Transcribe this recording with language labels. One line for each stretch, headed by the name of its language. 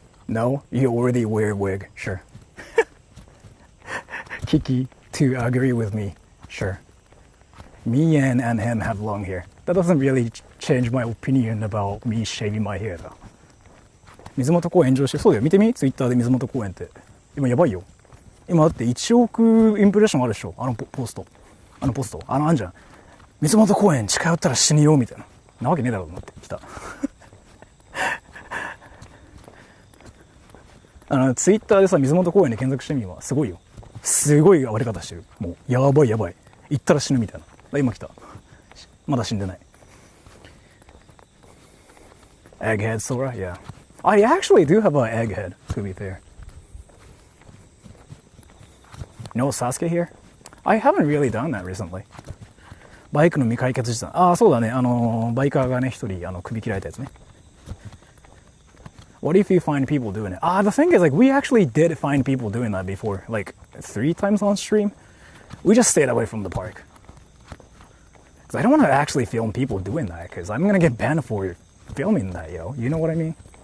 English: No, you already wear a wig, sure. Kiki, to agree with me, sure. Me and him have long hair. That doesn't really change my opinion about me shaving my hair though.
Japanese: 水元公園上してそうだよ見てみツイッターで水元公園って今やばいよ今だって1億インプレッションあるでしょあのポストあんじゃん水元公園近寄ったら死によみたいななわけねえだろうと思って来たツイッターでさ水元公園で検索してみはすごいよすごい暴れ方してるもうやばい行ったら死ぬみたいな今来たまだ死んでない Egghead Sora?
English: Yeah. I actually do have an egghead, to be fair. No Sasuke here? I haven't really done that recently.
Japanese: バイクの未解決事件。ああ、そうだね。バイカーがね、一人、首切られたやつね。
English: What if you find people doing it? The thing is, like, we actually did find people doing that before. Like, 3 times on stream. We just stayed away from the park. Because I don't want to actually film people doing that, because I'm going to get banned for filming that, yo. You know what I mean?